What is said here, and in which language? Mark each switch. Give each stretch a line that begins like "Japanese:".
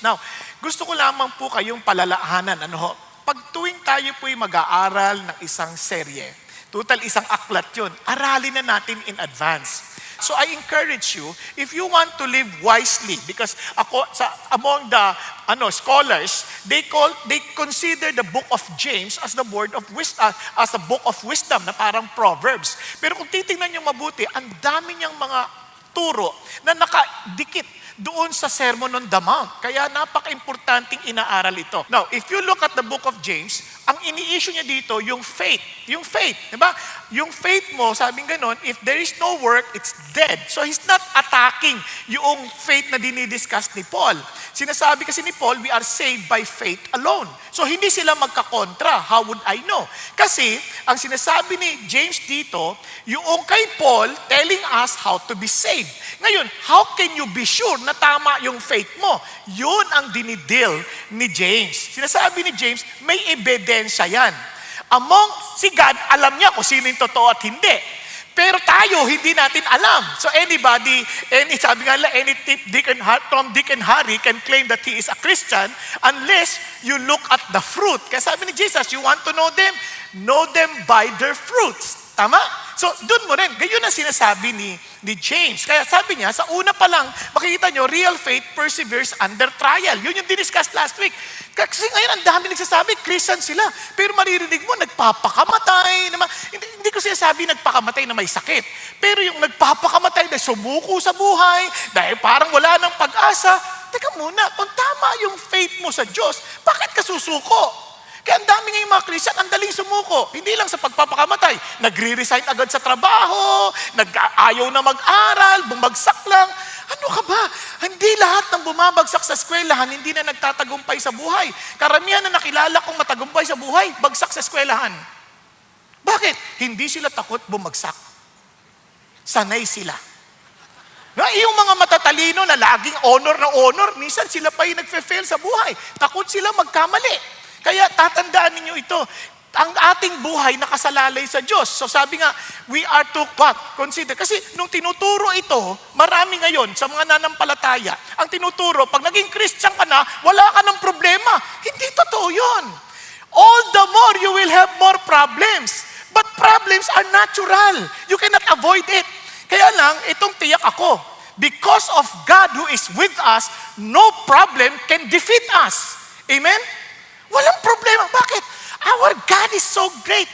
Filipino: Now, gusto ko lamang po kayong palalahanan, pag tuwing tayo po'y mag-aaral ng isang serye, total isang aklat yun, aralin na natin
English: in advance. So I encourage you, if you want to live wisely, because among the scholars, they consider the book of James as the word of wisdom, as a book of wisdom,
Filipino: na parang Proverbs. Pero kung titingnan niyo mabuti, ang dami niyang mga turo na nakadikit doon sa Sermon on the Mount. Kaya napaka-importanting inaaral ito.
English: Now, if you look at the book of James,
Filipino: ang ini-issue niya dito, yung faith. Yung faith, di ba? Yung faith mo, sabing ganon,
English: if there is no work, it's dead. So he's not attacking yung faith
Filipino: na dinidiscuss ni Paul. Sinasabi kasi ni Paul,
English: we are saved by faith alone.
Filipino: So hindi sila magkakontra.
English: How would I know?
Filipino: Kasi, ang sinasabi ni James dito, yung kay Paul
English: telling us how to be saved. Ngayon, how can you be sure
Filipino: na tama yung faith mo? Yun ang dinidil ni James. Sinasabi ni James, may ebidensya yan. Si God, alam niya kung sino yung totoo at hindi. Pero tayo, hindi natin alam. So sabi nga lang,
English: any Tom, Dick, and Harry can claim that he is a Christian unless you look at the fruit.
Filipino: Kaya sabi ni Jesus,
English: you want to know them by their fruits.
Filipino: Tama? So, doon mo rin. Ganyan ang sinasabi ni James. Kaya sabi niya, sa una pa lang, makikita nyo,
English: real faith perseveres under trial.
Filipino: Yun yung diniscuss last week. Kasi ngayon, ang dami nagsasabi, Christian sila. Pero maririnig mo, nagpapakamatay. Hindi ko sinasabi nagpakamatay na may sakit. Pero yung nagpapakamatay na sumuko sa buhay, dahil parang wala ng pag-asa, teka muna, kung tama yung faith mo sa Diyos, bakit ka susuko? Kaya ang dami ngayong mga Christian, ang daling sumuko. Hindi lang sa pagpapakamatay. Nagre-resign agad sa trabaho, ayaw na mag-aral, bumagsak lang. Ano ka ba? Hindi lahat ng bumabagsak sa eskwelahan, hindi na nagtatagumpay sa buhay. Karamihan na nakilala kong matagumpay sa buhay, bagsak sa eskwelahan. Bakit? Hindi sila takot bumagsak. Sanay sila. Yung mga matatalino na laging honor, minsan sila pa yung nagfe-fail sa buhay. Takot sila magkamali. Kaya tatandaan ninyo ito, ang ating buhay nakasalalay sa Diyos. So sabi nga,
English: we are to consider.
Filipino: Kasi nung tinuturo ito, marami ngayon sa mga nanampalataya, ang tinuturo, pag naging Christian ka na, wala ka ng problema. Hindi totoo yun.
English: All the more you will have more problems. But problems are natural. You cannot avoid it.
Filipino: Kaya lang, itong tiyak ako,
English: because of God who is with us, no problem can defeat us. Amen?
Filipino: Walang problema. Bakit?
English: Our God is so great.